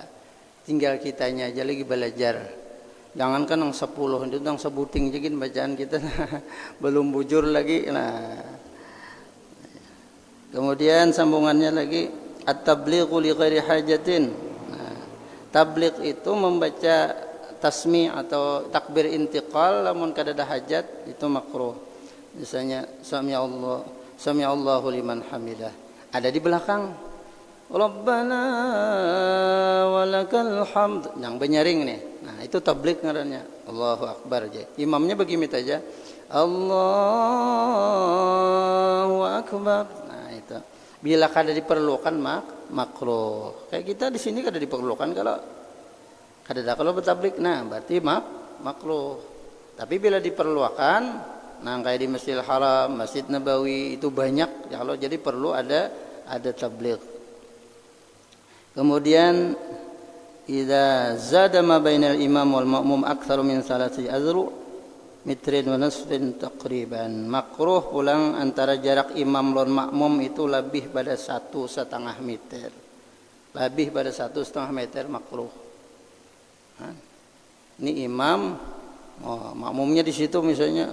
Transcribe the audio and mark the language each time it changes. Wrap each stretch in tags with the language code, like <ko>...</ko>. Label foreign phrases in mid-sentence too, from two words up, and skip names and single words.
<bjn>Tinggal kitanya aja lagi belajar. Jangankan yang 10 itu yang sebuting jadi bacaan kita belum bujur lagi. Nah, kemudian sambungannya lagi</bjn> <ar>التبليغ لغير حاجة.</ar> <bjn>Nah, tabligh itu membaca tasmi' atau takbir intiqal lamun kada ada hajat itu makruh.</bjn> <ar>Misalnya سمع الله لمن حمده.</ar> <bjn>Ada di belakang.</bjn> <ar>ربنا ولك الحمد.</ar> <bjn>Yang benyaring nih. Nah, itu tabligh ngarannya.</bjn> <ar>الله أكبر</ar> <bjn>aja. Imamnya begini aja.</bjn> <ar>الله أكبر.</ar> <bjn>Nah, itu. Bila kada diperlukan makruh. Kayak kita di sini kada diperlukan kalau bertabligh. Nah, berarti makruh. Tapi bila diperlukan, nah kayak di Masjidil Haram, Masjid Nabawi itu banyak. Ya, kalau jadi perlu ada tabligh.</bjn> <ar>Kemudian إذا زاد ما بين الإمام والمأموم أكثر من 3 أذرع متر ونصف تقريبا.</ar> <bjn>Makruh pulang antara jarak imam lan makmum itu lebih pada 1,5 meter. Lebih pada 1,5 meter makruh. Nah, ini imam, makmumnya di situ misalnya.</bjn>